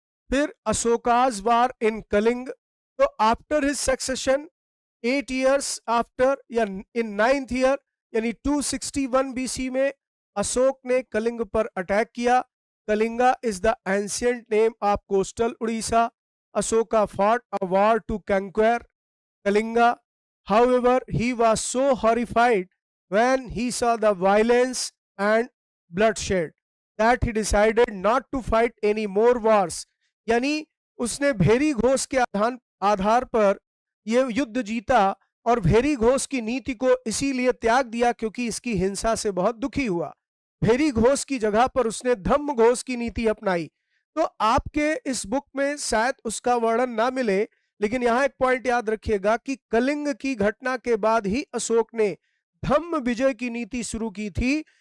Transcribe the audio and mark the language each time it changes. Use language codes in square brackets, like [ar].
[hi] फिर [en] Ashoka's war in Kalinga. [hi] तो [en] after his succession 8 years after [hi] या इन 9th ईयर यानी 261 बीसी में अशोक ने कलिंग पर अटैक किया। [en] Kalinga is the ancient name of coastal Orissa. Ashoka fought a war to conquer Kalinga. However, he was so horrified when he saw the violence and bloodshed that he decided not to fight any more wars. [hi] यानी उसने भेरी घोष के आधार पर ये युद्ध जीता और भेरी घोष की नीति को इसीलिए त्याग दिया क्योंकि इसकी हिंसा से बहुत दुखी हुआ। भेरी घोष की जगह पर उसने धम्म घोष की नीति अपनाई। तो आपके इस बुक में शायद उसका वर्णन ना मिले, लेकिन यहां एक पॉइंट याद रखिएगा कि कलिंग की घटना के बाद ही अशोक ने धम्म विजय की नीति शुरू की थी।